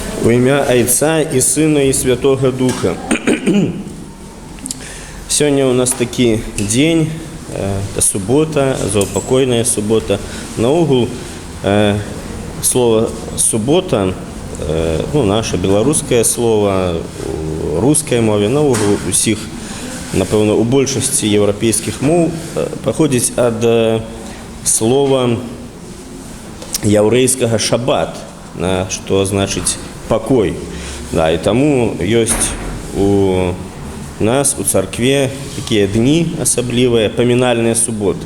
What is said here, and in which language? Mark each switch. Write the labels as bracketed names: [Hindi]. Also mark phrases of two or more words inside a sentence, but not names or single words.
[Russian] Во імя Отца и Сына и Святого Духа. Сегодня у нас такий день, субота, заупокойная субота. [Belarusian] Наогул слово «субота», [Russian] наше белорусское слово, [Belarusian] у русской мове, наогул усіх, напевно, у большасці європейських мов паходзіць ад слова яўрэйскага «шабат», што значыць «покой». Да, і таму ёсць у нас, у царкве, такія дні асаблівыя, памінальныя суботы.